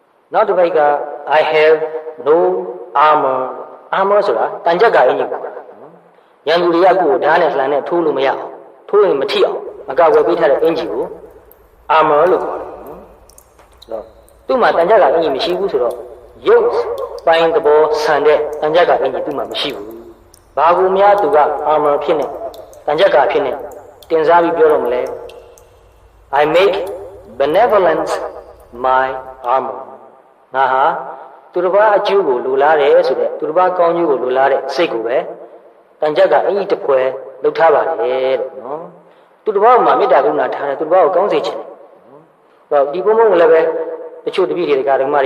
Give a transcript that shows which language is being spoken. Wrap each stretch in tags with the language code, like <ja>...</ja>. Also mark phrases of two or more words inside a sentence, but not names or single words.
<my>နောက်တစ်ပိုက်က</my> <en>I have no armor</en> <my>armor ဆိုတာတန်ကြပ်ကအင်ကြီးပေါ့ရန်သူတွေကကိုယ်ဓာတ်နဲ့လှန်နဲ့ထိုးလို့မရအောင်ထိုးရင်မထိအောင်အကာအကွယ်ပေးထားတဲ့အင်ကြီးကို armor လို့ခေါ်တယ်နော်သူ့မှာတန်ကြပ်ကအင်ကြီးမရှိဘူးဆိုတော့ရုပ်ပိုင်းသဘောဆန်တဲ့တန်ကြပ်ကအင်ကြီးသူ့မှာမရှိဘူးဘာကူများသူက armor ဖြစ်နေတန်ကြပ်ကဖြစ်နေတင်စားပြီးပြောတော့မ လဲ</my> <en>I make benevolence my armor</en> <my>ငါဟာသူတစ်ပါးအကျိုးကိုလိုလားတယ်ဆိုတဲ့သူတစ်ပါးကောင်းကျိုးကိုလိုလားတဲ့စိတ်ကိုပဲတန်ကြပ်ကအင်ကြီးတစ်ဖွဲလှုပ်ထားပါတယ်တဲ့နော်သူတစ်ပါးမှာမေတ္တာကရုဏာထားတယ်သူတစ်ပါးကိုကောင်းစေချင်တယ်ဒီဘုံဘုံကလည်းပဲတချို့တပည့်တွေကဓမ္မ</my>